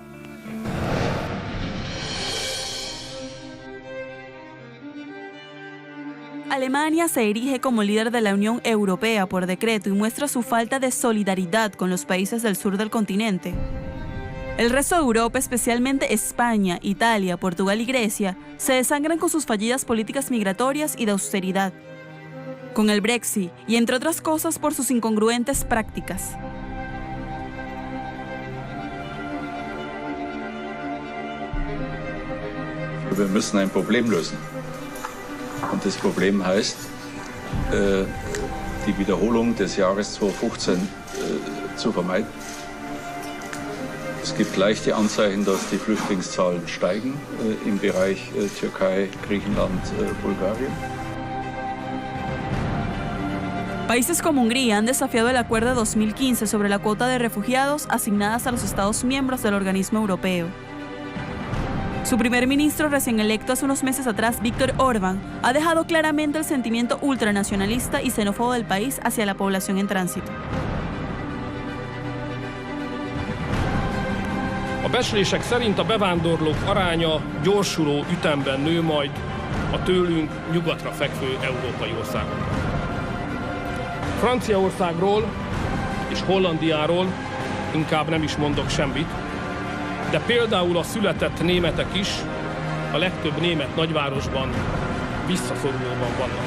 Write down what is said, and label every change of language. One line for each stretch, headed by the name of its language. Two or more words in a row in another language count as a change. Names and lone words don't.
Spanish: Alemania se erige como líder de la Unión Europea por decreto y muestra su falta de solidaridad con los países del sur del continente. El resto de Europa, especialmente España, Italia, Portugal y Grecia, se desangran con sus fallidas políticas migratorias y de austeridad, con el Brexit y entre otras cosas por sus incongruentes prácticas.
German: Wir müssen ein Problem lösen. Und das Problem heißt, die Wiederholung des Jahres 2015 zu vermeiden. Es gibt leichte Anzeichen, dass die Flüchtlingszahlen steigen im Bereich Türkei, Griechenland, Bulgarien.
Spanish: Países como Hungría han desafiado el acuerdo de 2015 sobre la cuota de refugiados asignadas a los Estados miembros del organismo europeo. Su primer ministro recién electo hace unos meses atrás, Viktor Orbán, ha dejado claramente el sentimiento ultranacionalista y xenófobo del país hacia la población en tránsito.
Hungarian: A becslések szerint a bevándorlók aránya gyorsuló ütemben nő majd a tőlünk nyugatra fekvő európai országokban. Franciaországról és Hollandiáról inkább nem is mondok semmit, de például a született németek is a legtöbb német nagyvárosban visszaszorulóban vannak.